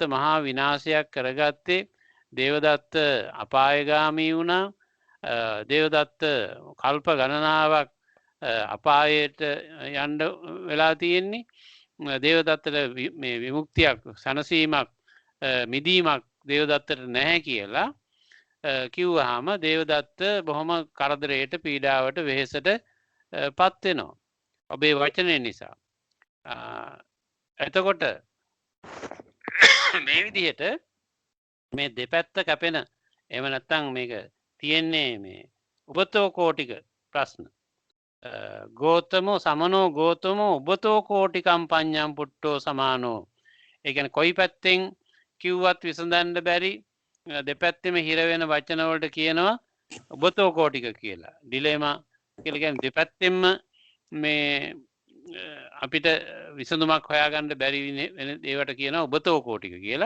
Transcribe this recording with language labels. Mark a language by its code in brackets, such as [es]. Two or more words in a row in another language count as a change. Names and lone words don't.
[si] මහා විනාශයක් කරගත්තේ දේවදත්ත අපායගාමී වුණා දේවදත්ත කල්ප ගණනාවක් අපායට යන්න වෙලා තියෙන්නේ දේවදත්තට මේ විමුක්තියක් සනසීමක් මිදීමක් දේවදත්තට නැහැ කියලා කිව්වහම දේවදත්ත බොහොම කරදරයට පීඩාවට වෙහෙසට පත් වෙනවා ඔබේ වචනේ නිසා. එතකොට මේ විදිහට මේ දෙපැත්ත කැපෙන එහෙම නැත්නම් මේක තියෙන්නේ මේ [pi] උබතෝ කෝටික [si] ප්‍රශ්න. [pi] ගෝතමෝ සමනෝ ගෝතමෝ උබතෝ කෝටිකම් පඤ්ඤම් පුට්ටෝ සමානෝ. [si] ඒ කියන්නේ කොයි පැත්තෙන් කිව්වත් විසඳන්න බැරි දෙපැත්තෙම හිර වෙන වචන වලට කියනවා [pi] උබතෝ කෝටික [si] කියලා. ඩිලෙමා කියලා කියන්නේ දෙපැත්තෙම මේ අපිට විසඳුමක් හොයාගන්න බැරි වෙන ඒවට කියනවා [pi] උබතෝ කෝටික [si] කියලා.